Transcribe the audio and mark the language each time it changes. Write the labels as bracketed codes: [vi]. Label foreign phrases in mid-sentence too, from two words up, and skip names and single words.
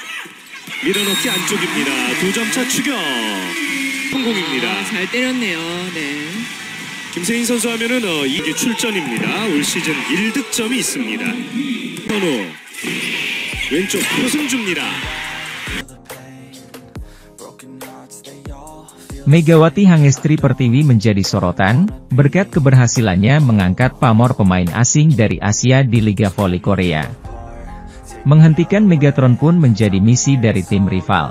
[ko] 밀어넣기 안쪽입니다. 2점차 추격 성공입니다. 잘 때렸네요. 네. 김세인 선수 하면은 이게 출전입니다. 올 시즌 1득점이 있습니다. 현우 왼쪽 표승주입니다. [id] Megawati Hangestri Pertiwi menjadi sorotan, berkat keberhasilannya mengangkat pamor pemain asing dari Asia di Liga Voli Korea. Menghentikan Megatron pun menjadi misi dari tim rival.